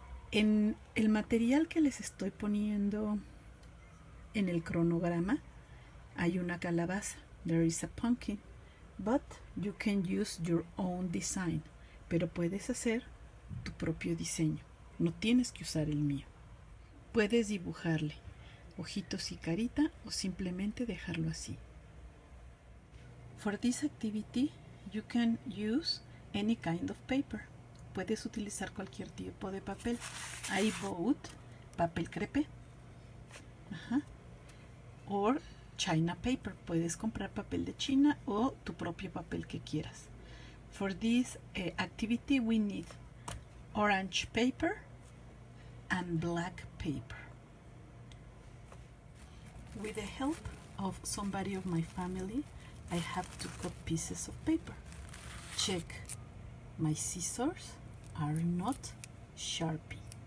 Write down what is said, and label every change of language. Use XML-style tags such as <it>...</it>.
<es>En el material que les estoy poniendo en el cronograma hay una calabaza.</es> <en>There is a pumpkin, but you can use your own design.</en> <es>Pero puedes hacer tu propio diseño, no tienes que usar el mío. Puedes dibujarle ojitos y carita o simplemente dejarlo así.</es> <en>For this activity, you can use any kind of paper.</en> <es>Puedes utilizar cualquier tipo de papel.</es> <en>I bought</en> <es>papel crepé.</es> <en>Or China paper.</en> <es>Puedes comprar papel de China o tu propio papel que quieras.</es> <en>For this activity, we need orange paper and black paper. With the help of somebody of my family, I have to cut pieces of paper. Check my scissors are not Sharpie.</en>